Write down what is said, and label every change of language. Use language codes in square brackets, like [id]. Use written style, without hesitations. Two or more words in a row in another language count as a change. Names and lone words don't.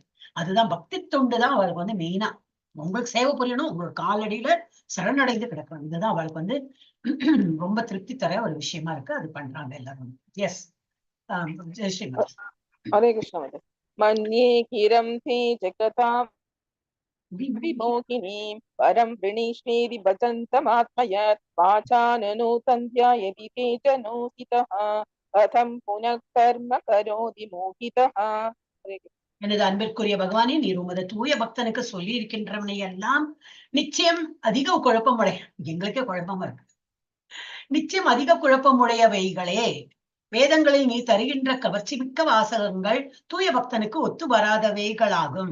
[ta] அதுதான் பக்தி தொண்டு தான் அவளுக்கு வந்து மெயினா. உங்களுக்கு சேவை புரியணும், உங்களுக்கு காலடியில சரணடைந்து கிடக்கணும். இதுதான் அவளுக்கு வந்து ரொம்ப திருப்தி தர ஒரு விஷயமா இருக்கு. அது பண்றாங்க எல்லாரும். எஸ், ஜெய் ஸ்ரீ. [sa] हरे कृष्ण. मन्ये गिरं ते जगतां विमोहिनीं परं वृणीष्वेदि भजन्तमात्मयत् वाचाननूतन्ध्यायति ते जनोहितः कथं पुनः कर्म करोति मोहितः. [ta] எனது அன்பிற்குரிய பகவானே, நீர் உமது தூய பக்தனுக்கு சொல்லி இருக்கின்றவனை எல்லாம் நிச்சயம் அதிக குழப்பமுடைய, எங்களுக்கே குழப்பமா இருக்கு, நிச்சயம் அதிக குழப்பமுடையவைகளே. வேதங்களில் நீ தருகின்ற கவர்ச்சி மிக்க வாசகங்கள் தூய பக்தனுக்கு ஒத்து வராதவைகளாகும்.